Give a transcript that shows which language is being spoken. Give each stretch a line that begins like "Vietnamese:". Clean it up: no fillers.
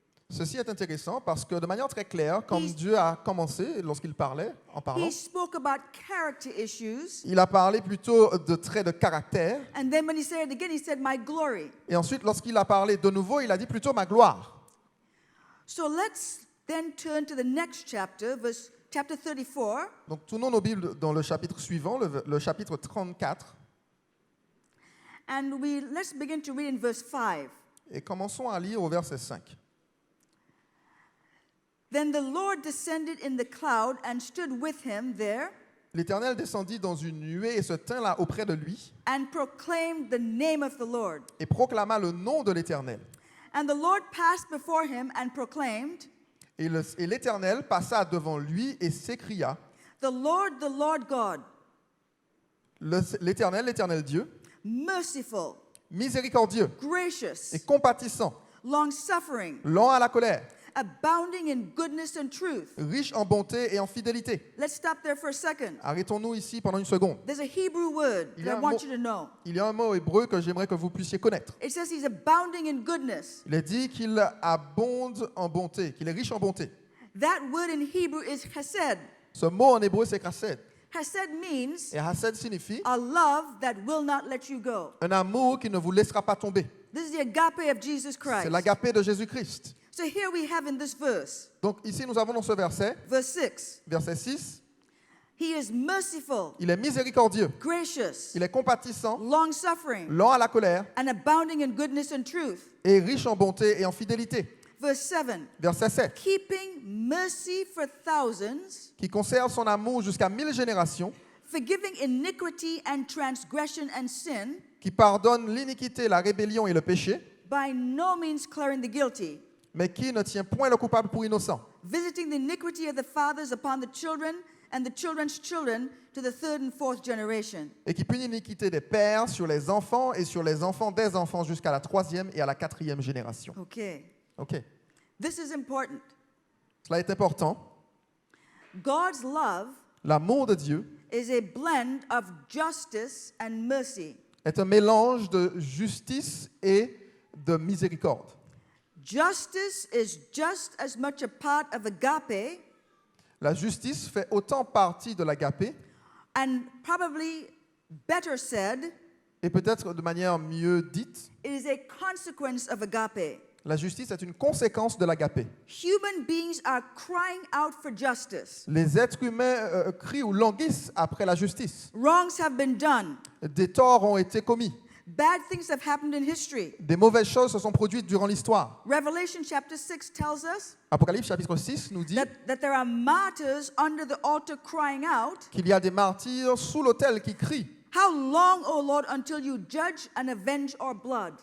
French: Ceci est intéressant parce que de manière très claire, comme Dieu a commencé lorsqu'il parlait, en parlant,
English: he spoke about character issues.
French: il a parlé plutôt de traits de caractère.
English: And then when he said it again, he said, my glory.
French: Et ensuite, lorsqu'il a parlé de nouveau, il a dit plutôt ma gloire.
English: So let's then turn to the next chapter, chapter 34.
French: Donc, tournons nos Bibles dans le chapitre suivant, le chapitre 34,
English: And let's begin to read in verse 5.
French: et commençons à lire au verset 5.
English: Then the Lord descended in the cloud and stood with him there
French: L'Éternel descendit dans une nuée et se tint là auprès de lui
English: and proclaimed the name of the Lord.
French: et proclama le nom de l'Éternel.
English: And the Lord passed before him and proclaimed,
French: Et l'Éternel passa devant lui et s'écria,
English: the Lord God,
French: l'Éternel Dieu,
English: merciful,
French: miséricordieux
English: gracious,
French: et compatissant,
English: long-suffering,
French: lent à la colère,
English: abounding in goodness and truth.
French: riche en bonté et en fidélité.
English: Let's stop there for a second.
French: Arrêtons-nous ici pendant une seconde.
English: There's a Hebrew word
French: Il y
English: that
French: a
English: I
French: un
English: want
French: mot-
English: you to know.
French: Il y a un mot hébreu que j'aimerais que vous puissiez connaître.
English: It says he's abounding in goodness.
French: Il est dit qu'il abonde en bonté, qu'il est riche en bonté.
English: That word in Hebrew is chesed.
French: Ce mot en hébreu, c'est chesed.
English: Chesed means
French: Et chesed signifie
English: a love that will not let you go.
French: un amour qui ne vous laissera pas tomber.
English: This is the agape of Jesus
French: C'est
English: Christ.
French: l'agapé de Jésus-Christ.
English: So here we have in this verse,
French: Donc ici, nous avons dans ce verset,
English: verse 6,
French: verset 6,
English: he is merciful,
French: il est miséricordieux,
English: gracious,
French: il est compatissant,
English: long-suffering,
French: lent à la colère
English: and abounding in goodness and truth.
French: et riche en bonté et en fidélité.
English: Verse 7,
French: Verset 7,
English: keeping mercy for thousands,
French: qui conserve son amour jusqu'à 1000 générations,
English: forgiving iniquity and transgression and sin,
French: qui pardonne l'iniquité, la rébellion et le péché,
English: by no means clearing the guilty,
French: mais qui ne tient point le coupable pour innocent,
English: visiting the iniquity of the fathers upon the children and the children's children to the third and fourth generation.
French: et qui punit l'iniquité des pères sur les enfants et sur les enfants des enfants jusqu'à la 3e et à la 4e génération.
English: Okay,
French: Ok,
English: this is important.
French: cela est important.
English: God's love
French: L'amour de Dieu
English: is a blend of justice and mercy.
French: est un mélange de justice et de miséricorde.
English: Justice is just as much a part of agape
French: La justice fait autant partie de l'agapé,
English: and probably better said,
French: et peut-être de manière mieux dite,
English: it is a consequence of agape.
French: la justice est une conséquence de l'agapé.
English: Human beings are crying out for justice.
French: Les êtres humains crient ou languissent après la justice.
English: Wrongs have been done.
French: Des torts ont été commis.
English: Bad things have happened in history.
French: Des mauvaises choses se sont produites durant l'histoire.
English: Revelation chapter 6 tells us
French: Apocalypse chapitre 6 nous dit
English: that there are martyrs under the altar crying out,
French: qu'il y a des martyrs sous l'autel qui crient.
English: "How long, O Lord, until you judge and avenge our blood?"